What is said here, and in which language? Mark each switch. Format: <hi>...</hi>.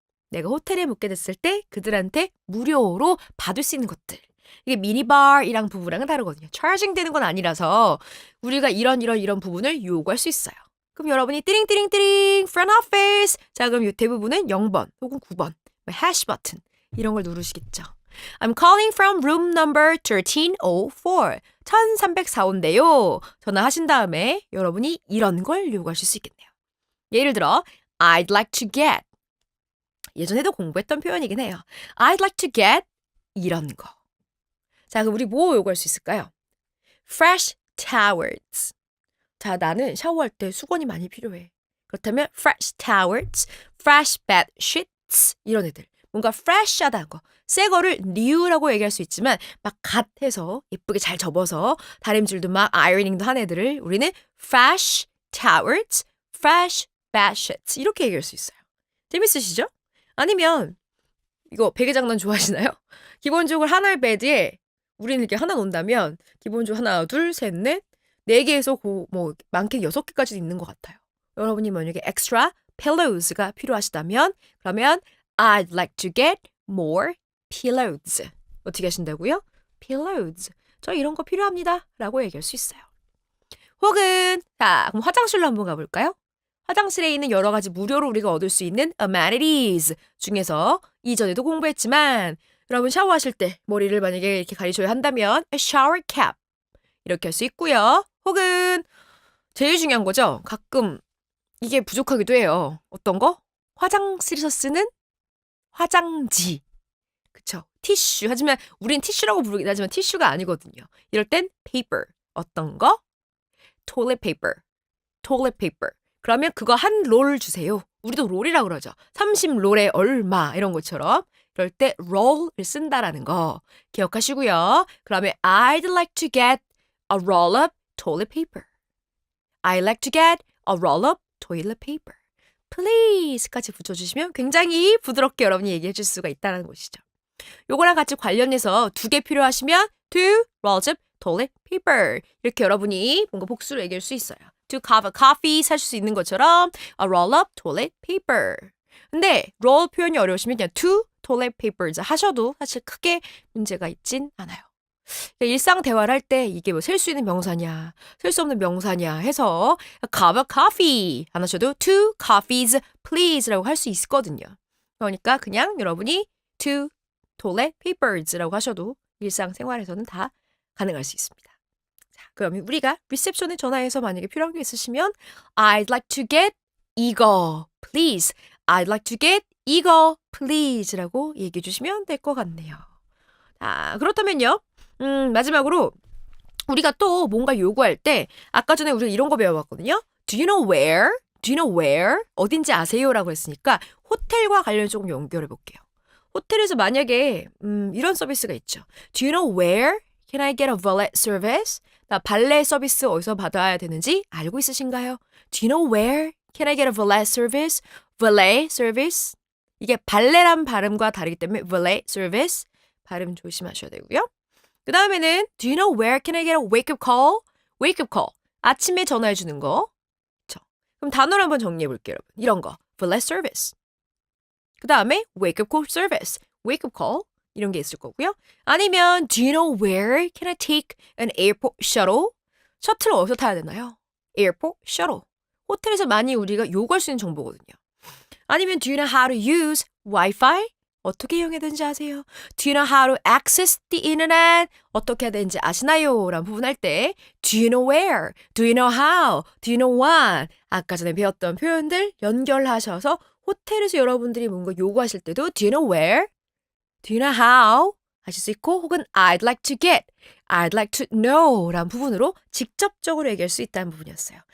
<ko>내가 호텔에 묵게 됐을 때 그들한테 무료로 받을 수 있는 것들. 이게 미니바이랑 부부랑은 다르거든요. 차징 되는 건 아니라서 우리가 이런 부분을 요구할 수 있어요. 그럼 여러분이 띠링띠링띠링 front office 자 그럼 이 대부분은 0번 혹은 9번 hash 버튼 이런 걸 누르시겠죠.</ko> <en>I'm calling from room number 1304</en> <ko>1304호인데요. 전화하신 다음에 여러분이 이런 걸 요구하실 수 있겠네요. 예를 들어</ko> <en>I'd like to get</en> <ko>예전에도 공부했던 표현이긴 해요.</ko> <en>I'd like to get</en> <ko>이런 거. 자, 그럼 우리 뭐 요구할 수 있을까요?</ko> <en>Fresh towels.</en> <ko>자, 나는 샤워할 때 수건이 많이 필요해. 그렇다면 fresh towels, fresh bed sheets 이런 애들. 뭔가 fresh하다는 거. 새 거를 new라고 얘기할 수 있지만 막 갓 해서 예쁘게 잘 접어서 다림질도 막 아이러닝도 한 애들을 우리는 fresh towels, fresh bed sheets 이렇게 얘기할 수 있어요. 재밌으시죠? 아니면 이거 베개 장난 좋아하시나요? 기본적으로 하나의 베드에 우리는 이렇게 하나 놓는다면 기본적으로 하나, 둘, 셋, 넷, 4개에서 뭐 많게는 6개까지 있는 것 같아요. 여러분이 만약에 extra pillows가 필요하시다면 그러면</ko> <en>I'd like to get more pillows.</en> <ko>어떻게 하신다고요? pillows. 저 이런 거 필요합니다. 라고 얘기할 수 있어요. 혹은 자 그럼 화장실로 한번 가볼까요? 화장실에 있는 여러 가지 무료로 우리가 얻을 수 있는 amenities 중에서 이전에도 공부했지만 여러분 샤워하실 때 머리를 만약에 이렇게 가리셔야 한다면 a shower cap 이렇게 할 수 있고요. 혹은 제일 중요한 거죠. 가끔 이게 부족하기도 해요. 어떤 거? 화장실에서 쓰는 화장지. 그쵸? 티슈. 하지만 우린 티슈라고 부르긴 하지만 티슈가 아니거든요. 이럴 땐 paper. 어떤 거? toilet paper. toilet paper. 그러면 그거 한 롤 주세요. 우리도 롤이라고 그러죠. 30롤에 얼마 이런 것처럼 그럴 때 roll을 쓴다라는 거 기억하시고요. 그러면</ko> <en>I'd like to get a roll of toilet paper. I'd like to get a roll of toilet paper.</en> <ko>Please까지 붙여주시면 굉장히 부드럽게 여러분이 얘기해 줄 수가 있다는 것이죠. 요거랑 같이 관련해서 2개 필요하시면 2 rolls of toilet paper 이렇게 여러분이 뭔가 복수로 얘기할 수 있어요.</ko> <en>To have a coffee</en> <ko>사실 수 있는 것처럼</ko> <en>a roll of toilet paper.</en> <ko>근데 roll 표현이 어려우시면 그냥 two toilet papers 하셔도 사실 크게 문제가 있진 않아요. 일상 대화를 할 때 이게 뭐 셀 수 있는 명사냐, 셀 수 없는 명사냐 해서</ko> <en>a cup of coffee</en> <ko>안 하셔도</ko> <en>two coffees please</en> <ko>라고 할 수 있거든요. 그러니까 그냥 여러분이</ko> <en>two toilet papers</en> <ko>라고 하셔도 일상생활에서는 다 가능할 수 있습니다. 자, 그러면 우리가 리셉션에 전화해서 만약에 필요한 게 있으시면</ko> <en>I'd like to get</en> <ko>이거 please.</ko> <en>I'd like to get</en> <ko>이거 please라고 얘기해 주시면 될 것 같네요. 자, 그렇다면요. 마지막으로 우리가 또 뭔가 요구할 때 아까 전에 우리가 이런 거 배워봤거든요.</ko> <en>Do you know where? Do you know where?</en> <ko>어딘지 아세요? 라고 했으니까 호텔과 관련 조금 연결해 볼게요. 호텔에서 만약에 이런 서비스가 있죠.</ko> <en>Do you know where can I get a valet service?</en> <ko>나 발레 서비스 어디서 받아야 되는지 알고 있으신가요?</ko> <en>Do you know where can I get a valet service? valet service.</en> <ko>이게 발레란 발음과 다르기 때문에 valet service. 발음 조심하셔야 되고요.</ko> <en>그 다음에는 Do you know where can I get a wake-up call?</en> <ko>wake-up call. 아침에 전화해 주는 거. 그쵸? 그럼 단어를 한번 정리해 볼게요, 여러분.</ko> <en>이런 거. valet service. 그 다음에 wake-up call service. wake-up call. 이런 게 있을 거고요. 아니면 Do you know where can I take an airport shuttle?</en> <ko>셔틀 어디서 타야 되나요?</ko> <en>airport shuttle.</en> <ko>호텔에서 많이 우리가 요구할 수 있는 정보거든요. 아니면</ko> <en>Do you know how to use Wi-Fi?</en> <ko>어떻게 이용해야 되는지 아세요?</ko> <en>Do you know how to access the internet?</en> <ko>어떻게 해야 되는지 아시나요? 라는 부분 할 때</ko> <en>Do you know where? Do you know how? Do you know what?</en> <ko>아까 전에 배웠던 표현들 연결하셔서 호텔에서 여러분들이 뭔가 요구하실 때도</ko> <en>Do you know where? Do you know how?</en> <ko>하실 수 있고 혹은</ko> <en>I'd like to get, I'd like to know</en> <ko>라는 부분으로 직접적으로 얘기할 수 있다는 부분이었어요.</ko>